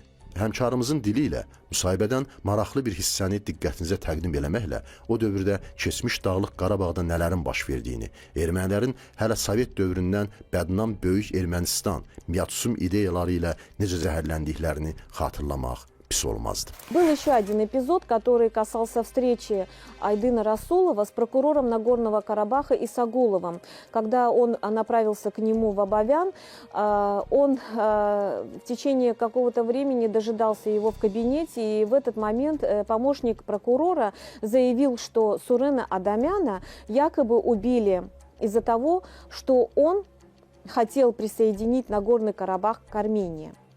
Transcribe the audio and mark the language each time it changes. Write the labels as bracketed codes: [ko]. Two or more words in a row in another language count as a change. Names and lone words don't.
[az] Həmkarımızın dili ilə müsahibədən maraqlı bir hissəni diqqətinizə təqdim eləməklə o dövrdə keçmiş Dağlıq Qarabağda nələrin baş verdiyini, ermənilərin hələ Sovet dövründən bədnam böyük Ermənistan, miyatsum ideyaları ilə necə zəhərləndiklərini xatırlamaq pis olmazdı. [ru] Был еще один эпизод, который касался встречи Айдына Расулова с прокурором Нагорного Карабаха Исагуловым. Когда он направился к нему в Абовян, он в течение какого-то времени дожидался его в кабинете, и в этот момент помощник прокурора заявил, что Сурена Адамяна якобы убили из-за того, что он хотел присоединить Нагорный Карабах к Армении.